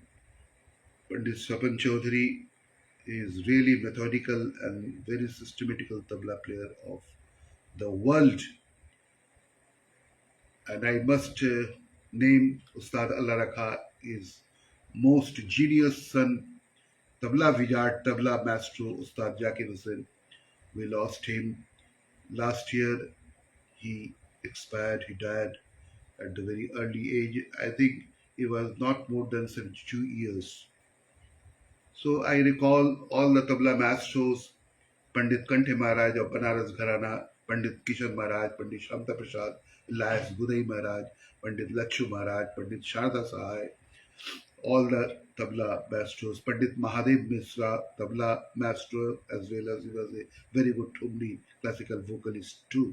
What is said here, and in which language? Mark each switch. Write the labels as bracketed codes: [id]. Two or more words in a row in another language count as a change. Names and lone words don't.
[en] Pandit Swapan Chaudhary is really methodical and very systematical tabla player of the world. And I must name Ustad Allah Rakha is most genius son, tabla vijard, tabla maestro, Ustad Jakir Hussain. We lost him last year. He expired, he died at the very early age. I think he was not more than 72 years. So I recall all the tabla maestros, Pandit Kanthe Maharaj of Banaras Gharana, Pandit Kishan Maharaj, Pandit Shamta Prasad, Elias Budai Maharaj, Pandit Lakshu Maharaj, Pandit Sharda Sahai, all the tabla maestros, Pandit Mahadev Misra, tabla maestro, as well as he was a very good Thumri classical vocalist too.